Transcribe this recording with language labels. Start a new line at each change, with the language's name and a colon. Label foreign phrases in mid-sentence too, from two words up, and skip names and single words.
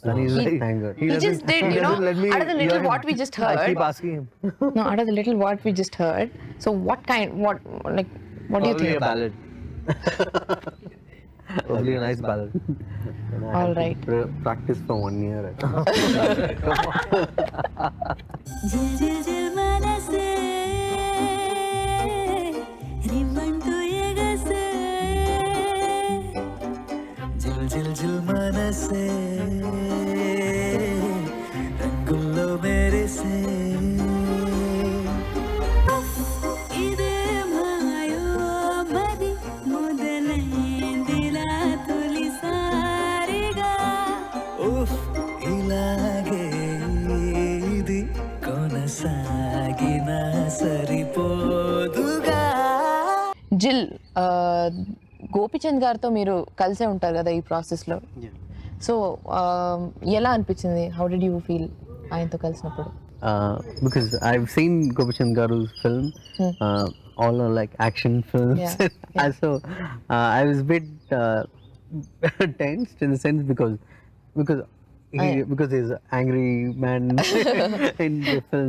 English: And he's like, Thank God. He just did, he doesn't let me out of the little hear him. what we just I keep heard. asking him. No, out of the little what we just heard. So what do you Probably think? a ballad. Probably a nice ballad. And I All had to right. Practice for 1 year.
Telugu: జిల్ జిల్ జిల్ మనసే రివ్వంటూ ఎగసే. జిల్ జిల్ జిల్ మనసే, రంగుల్లో మెరిసే. ఇదే మాయో మది మొదలైందిలా తొలిసారిగా. ఉఫ్, ఇలాగే ఇది కొనసాగినా సరిపోదుగా. జిల్ గోపిచంద్ గారితో మీరు కలిసే ఉంటారు కదా ఈ ప్రాసెస్లో. సో ఎలా అనిపించింది?
English: how did you feel
Telugu: ఆయనతో కలిసినప్పుడు?
English: Because I've seen Gopichand Garu's film, all are like action films. Yeah, And so I was a bit tensed in the sense because he's an angry man in the film.